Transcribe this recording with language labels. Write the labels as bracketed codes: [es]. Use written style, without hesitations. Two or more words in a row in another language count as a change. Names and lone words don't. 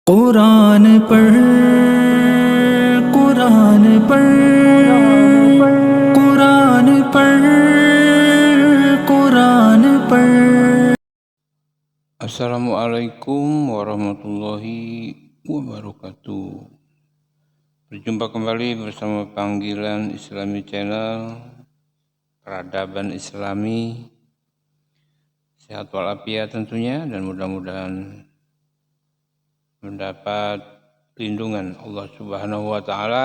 [hi] कुरान पढ़ कुरान पढ़ कुरान पढ़ कुरान पढ़। [ar] السلام عليكم ورحمة الله وبركاته. [id] Berjumpa kembali bersama panggilan Islami Channel, peradaban Islami, sehat walafiat tentunya, dan mudah-mudahan mendapat lindungan Allah [ar] سبحانه وتعالى.